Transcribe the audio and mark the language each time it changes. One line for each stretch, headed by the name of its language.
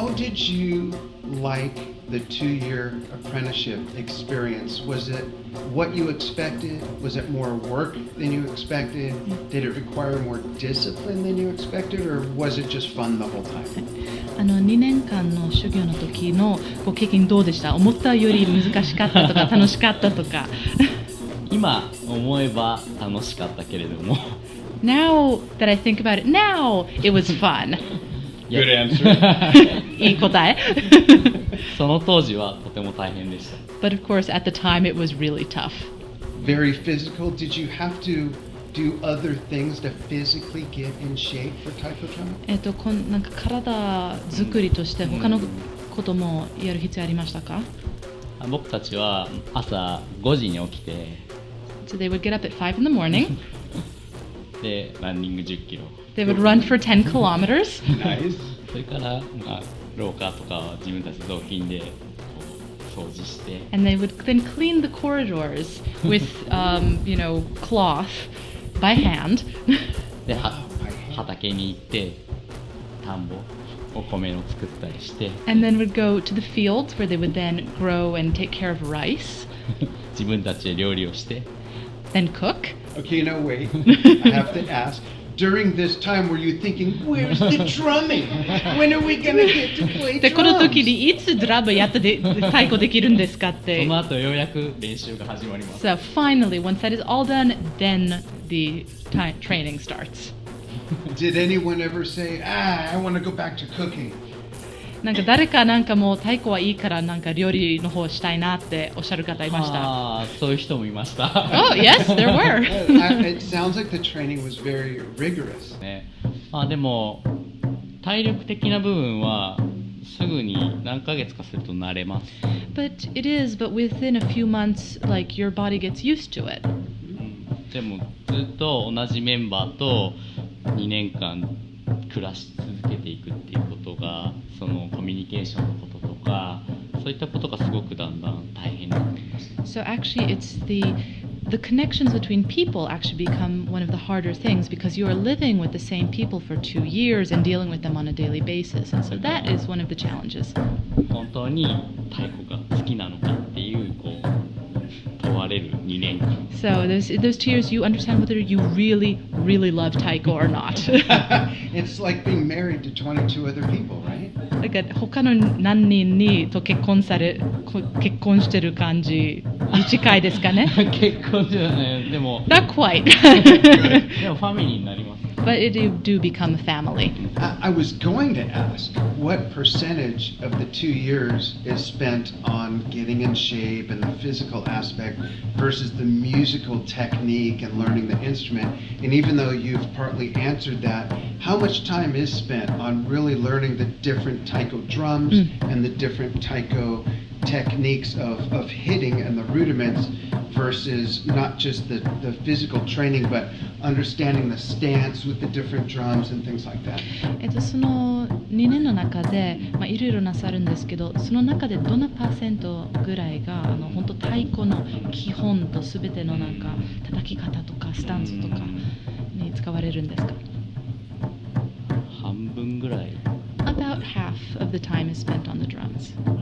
English: you like the 2-year apprenticeship experience? Was it what you expected? Was it more work than you expected? Did it require more discipline than you expected? Or was it just fun the whole time?
Japanese: 2年間の修行の時のこう経験どうでした？思ったより難しかったとか楽しかったとか。今思えば楽しかったけれども。
English: Now that I think about it, now it was fun. Good answer.
Japanese: いい答え。その当時はとても大変でした。
English: But of course, at the time, it was really tough. Very physical. Did you have to do other things to physically get in shape for taiko drumming?
Japanese: なんか体作りとして他のこともやる必要ありましたか？僕たちは朝5時に起きて、
English: So they would get up at 5 in the morning.
Japanese: でランニング10キロ。
English: They would run for 10 kilometers. Nice.
Japanese: それから、廊下とかは自分たち雑巾でこう掃除して。
English: And they would then clean the corridors with, cloth by hand.
Japanese: で畑に行って田んぼお米の作ったりして。
English: And then would go to the fields where they would then grow and take care of rice.
Japanese: 自分たちで料理をして。
English: Then cook. Okay, no, wait. I have to ask. During this time, were you thinking, where's the drumming? When are we going to get to play
Japanese: でこの
English: drums?
Japanese: 時にいつドラムやって太鼓できるんですかっそて。の後ようやく練習が始まります。
English: So finally, once that is all done, then the training starts. Did anyone ever say, I want to go back to cooking?
Japanese: なんか誰かなんかもう太鼓はいいからなんか料理の方したいなっておっしゃる方いました。ああ、そういう人もいました。
English: Oh, yes, there were. It sounds like the training was very rigorous.
Japanese: ね、でも体力的な部分はすぐに何ヶ月かすると慣れます。
English: But it is, but within a few months, like your body gets used to it.
Japanese: でもずっと同じメンバーと2年間暮らし続けていくっていうことが、そのコミュニケーションのこととか、そういったことがすごくだんだん大変になってきました。
English: So actually, it's the connections between people actually become one of the harder things because you are living with the same people for 2 years and dealing with them on a daily basis, and so that is one of the challenges.
Japanese: 本当に太鼓が好きなのかっていうこう問われる2年間。
English: So those 2 years, you understand whether you really, really love taiko or not. It's like being married to 22 other people, right?
Japanese: なんか他の何人にと結婚してる感じに近いですかね。結婚じゃないでも
English: Not quite.
Japanese: でもファミリーになります。
English: But it do become a family. I was going to ask what percentage of the 2 years is spent on getting in shape and the physical aspect versus the musical technique and learning the instrument. And even though you've partly answered that, how much time is spent on really learning the different taiko drums and the different taiko techniques of hitting and the rudiments versus not just the physical training but understanding the stance with the different drums and things like that?
Japanese: その2年の中でいろいろなさるんですけど、その中でどのパーセントぐらいが本当太鼓の基本とすべてのなんか叩き方とかスタンスとかに使われるんですか？半分ぐらい。
English: About half of the time is spent on the drums.